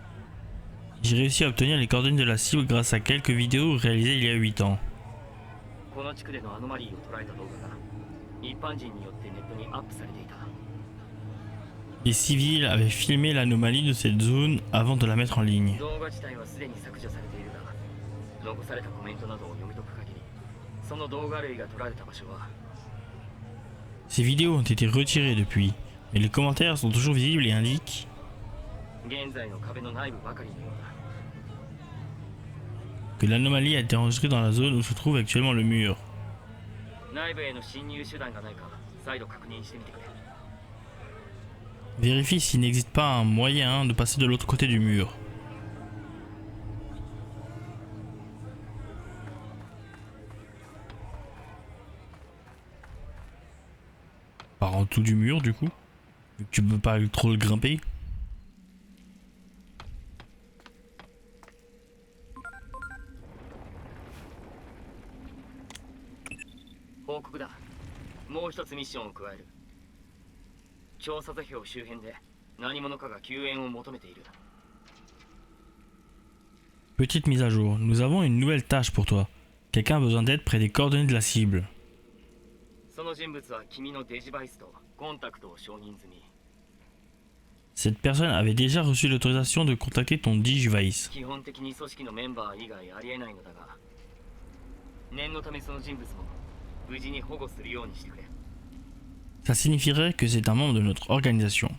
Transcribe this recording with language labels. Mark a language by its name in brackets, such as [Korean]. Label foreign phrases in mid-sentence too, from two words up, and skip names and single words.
[French] J'ai réussi à obtenir les coordonnées de la cible grâce à quelques vidéos réalisées il y a 8 ans. [Japanese] この地区でのアノマリーを捉えた動画が一般人によってネットにアップされていた。 [French] Les civils avaient filmé l'anomalie de cette zone avant de la mettre en ligne. [Japanese] 動画自体はすでに削除されているが、残されたコメントなどを読み解く限り、その動画類が撮られた場所は [French] Ces vidéos ont été retirées depuis, mais les commentaires sont toujours visibles et indiquent [Japanese] 現在の壁の内部ばかりのようだ。 [French] que l'anomalie a été enregistrée dans la zone où se trouve actuellement le mur. [Japanese] 内部への侵入手段がないか再度確認してみてくれ。 [French] Vérifie s'il n'existe pas un moyen de passer de l'autre côté du mur. Par en dessous du mur du coup, vu que tu peux pas trop le grimper. [Japanese] 報告だ。もう一つミッションを加える。調査座標周辺で何者かが救援を求めている。 [French] Petite mise à jour, nous avons une nouvelle tâche pour toi. Quelqu'un a besoin d'aide près des coordonnées de la cible. [Japanese] その人物は君のデジバイスとコンタクトを承認済み。 [French] Cette personne avait déjà reçu l'autorisation de contacter ton Digivice. [Japanese] 基本的に組織のメンバー以外ありえないのだが、念のためその人物も無事に保護するようにしてくれ。 [French] Ça signifierait que c'est un membre de notre organisation.